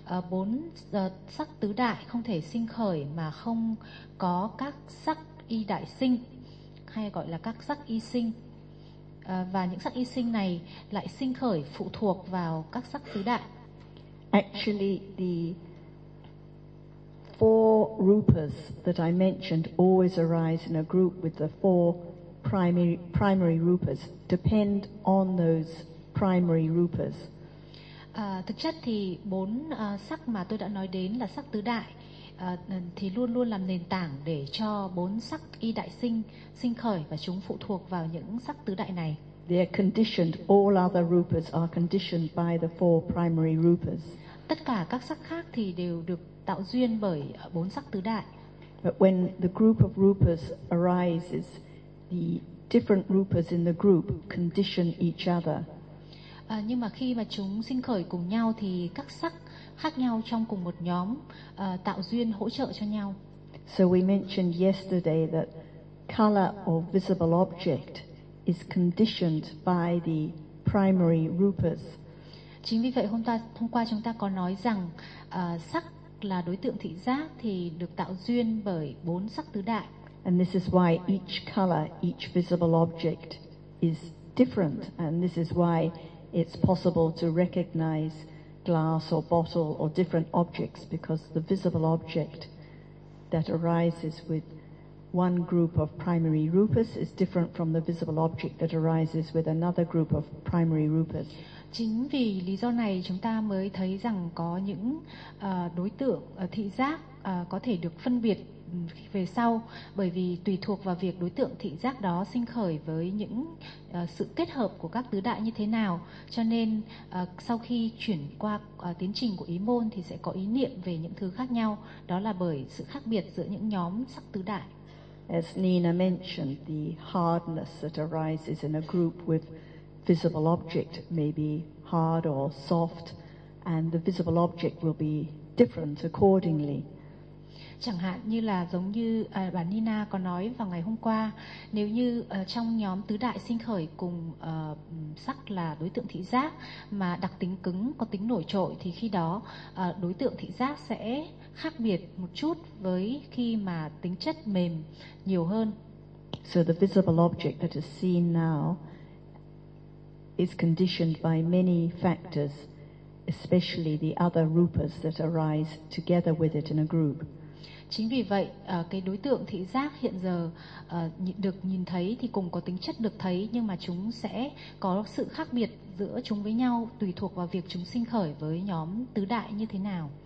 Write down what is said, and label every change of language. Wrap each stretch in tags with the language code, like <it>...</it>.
<vi>Bốn sắc tứ đại không thể sinh khởi mà không có các sắc y đại sinh, hay gọi là các sắc y sinh. Và những sắc y sinh này lại sinh khởi phụ thuộc vào các sắc tứ đại.</vi> <en>Actually, the four rupas that I mentioned always arise in a group with the four primary rupas depend on those primary rupas.</en> <vi>Thực chất thì bốn sắc mà tôi đã nói đến là sắc tứ đại thì luôn luôn làm nền tảng để cho bốn sắc y đại sinh khởi và chúng phụ thuộc vào những sắc tứ đại này.</vi> <en>They are conditioned, all other rupas are conditioned by the four primary rupas.</en> <vi>Tất cả các sắc khác thì đều được tạo duyên bởi bốn sắc tứ đại.</vi> <en>But when the group of rupas arises, the different rupas in the group condition each other.</en> <vi>Nhưng mà khi mà chúng sinh khởi cùng nhau thì các sắc khác nhau trong cùng một nhóm tạo duyên hỗ trợ cho nhau.</vi> <en>So we mentioned yesterday that color or visible object is conditioned by the primary rupas.</en> <vi>Chính vì vậy hôm qua chúng ta có nói rằng sắc là đối tượng thị giác thì được tạo duyên bởi bốn sắc tứ đại.</vi> <en>And this is why each color, each visible object is different, and this is why it's possible to recognize glass or bottle or different objects, because the visible object that arises with one group of primary rupas is different from the visible object that arises with another group of primary rupas.</en> <vi>Chính vì lý do này chúng ta mới thấy rằng có những đối tượng thị giác có thể được phân biệt về sau, bởi vì tùy thuộc vào việc đối tượng thị giác đó sinh khởi với những sự kết hợp của các tứ đại như thế nào, cho nên sau khi chuyển qua tiến trình của ý môn thì sẽ có ý niệm về những thứ khác nhau, đó là bởi sự khác biệt giữa những nhóm sắc tứ đại.</vi> <en>As Nina mentioned, the hardness that arises in a group with visible object may be hard or soft, and the visible object will be different accordingly.</en> <vi>Chẳng hạn như là giống như bà Nina có nói vào ngày hôm qua, nếu như trong nhóm tứ đại sinh khởi cùng sắc là đối tượng thị giác mà đặc tính cứng, có tính nổi trội, thì khi đó đối tượng thị giác sẽ khác biệt một chút với khi mà tính chất mềm nhiều hơn.</vi> <en>So the visible object that is seen now is conditioned by many factors, especially the other rupas that arise together with it in a group.</en> <vi>Chính vì vậy, cái đối tượng thị giác hiện giờ được nhìn thấy thì cũng có tính chất được thấy, nhưng mà chúng sẽ có sự khác biệt giữa chúng với nhau tùy thuộc vào việc chúng sinh khởi với nhóm tứ đại như thế nào.</vi>